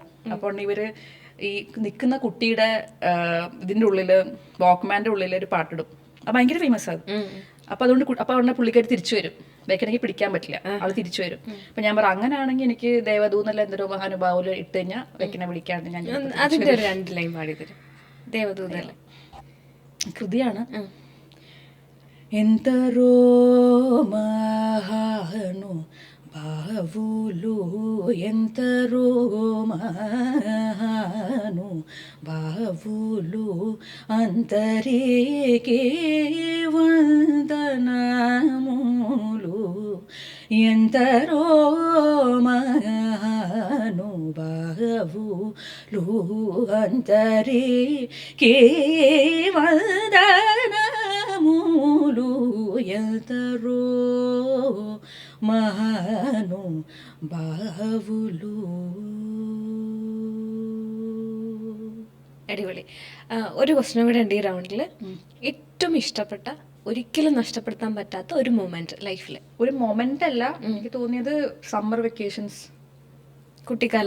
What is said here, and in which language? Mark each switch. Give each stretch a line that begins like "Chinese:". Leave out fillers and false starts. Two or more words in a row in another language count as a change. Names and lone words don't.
Malayalam: അപ്പോൾ ഇവര് ഈ നിൽക്കുന്ന കുട്ടിയുടെ ഇതിൻ്റെ ഉള്ളിൽ വാക്ക്മാൻ്റെ ഉള്ളിൽ ഒരു പാട്ടിടും. അത് ഭയങ്കര ഫേമസ് ആണ്. അപ്പോൾ അതുകൊണ്ട് പുള്ളിക്കാരി തിരിച്ചു വരും. വെക്കനെങ്കിൽ പിടിക്കാൻ പറ്റില്ല, ആൾ തിരിച്ചു വരും. അപ്പം ഞാൻ പറഞ്ഞു അങ്ങനെയാണെങ്കിൽ എനിക്ക് ദേവദൂന്നല്ല എന്തൊരു മഹാനുഭാവം ഇട്ട് കഴിഞ്ഞാൽ വെക്കനെ വിളിക്കാണ്ട് ഞാൻ അതിൻ്റെ ഒരു 2 ലൈൻ പാടി തരും. ദേവദൂതല്ലേ കൃതിയാണ്.
Telugu: ఎంతరో మహాను బావులు ఎంతరో మహాను బావులు అంతరికే వందనములు ఎంతరో మహాను బావులు అంతరికే వందనములు ఎంతరో మహాను బావులు.
Malayalam: അടിപൊളി. ഒരു ക്വസ്റ്റ്യൻ കൂടെ ഉണ്ട് ഈ റൗണ്ടിൽ. ഏറ്റവും ഇഷ്ടപ്പെട്ട, ഒരിക്കലും നഷ്ടപ്പെടുത്താൻ പറ്റാത്ത ഒരു മൊമെന്റ് ലൈഫിൽ? ഒരു മൊമെന്റ് അല്ല, എനിക്ക് തോന്നിയത് സമ്മർ വെക്കേഷൻസ്, കുട്ടിക്കാലം.